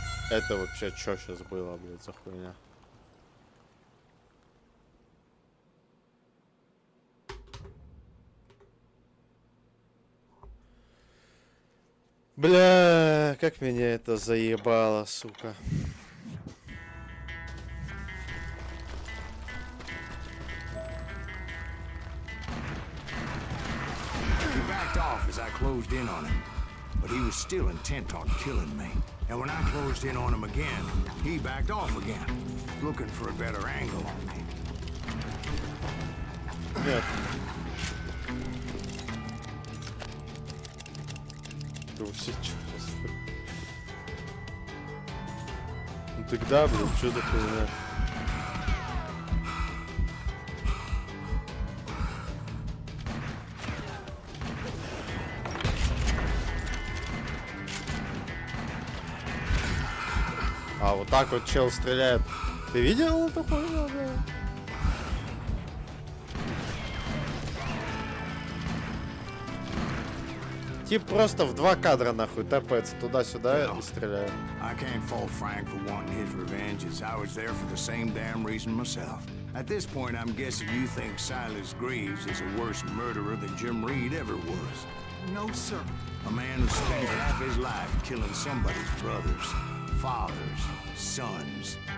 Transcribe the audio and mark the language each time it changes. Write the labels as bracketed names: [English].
[Russian] Это вообще что сейчас было, блядь, за хуйня? Бля, как меня это заебало, сука. [English] He backed off as I closed in on him, but he was still intent on killing me. And when I closed in on him again, he backed off again, looking for a better angle on me. [Russian] Нет. Ну тогда, блин, что за хуйня? А вот так вот чел стреляет. Ты видел эту хуйню, да? Тип просто в 2 кадра нахуй тапается туда-сюда и стреляет. [English] I can't fault Frank for wanting his revenge, as I was there for the same damn reason myself. At this point, I'm guessing you think Silas Greaves is a worse murderer than Jim Reed ever was. No, sir. A man who spent half his life killing somebody's brothers, fathers, sons.